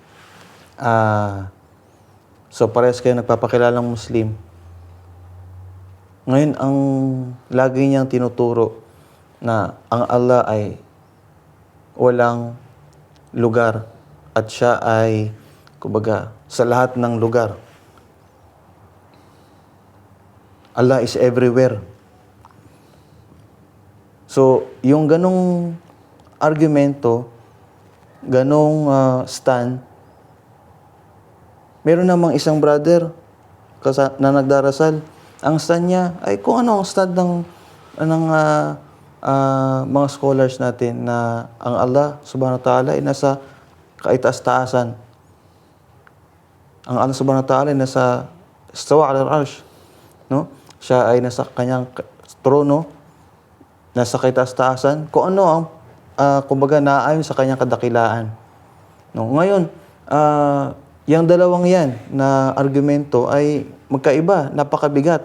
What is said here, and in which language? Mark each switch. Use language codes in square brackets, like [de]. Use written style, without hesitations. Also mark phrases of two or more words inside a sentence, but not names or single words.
[tl] So, parehas kayo nagpapakilalang Muslim. Ngayon, ang lagi niyang tinuturo na ang Allah ay walang lugar at siya ay, kumbaga, sa lahat ng lugar. [en] Allah is everywhere. [tl] So, yung ganong argumento, ganong stand, meron namang isang brother na nagdarasal. Ang stand niya ay kung ano ang stand ng mga scholars natin na ang [ar] الله سبحانه وتعالى [tl] ay nasa kaitaas-taasan. Ang [ar] الله سبحانه وتعالى [tl] ay nasa [ar] استوى على العرش. [tl] No? Siya ay nasa kanyang trono, nasa kaitaas-taasan, kung ano ang kumbaga naayon sa kanyang kadakilaan. No? Ngayon, yung dalawang yan na argumento ay magkaiba, napakabigat.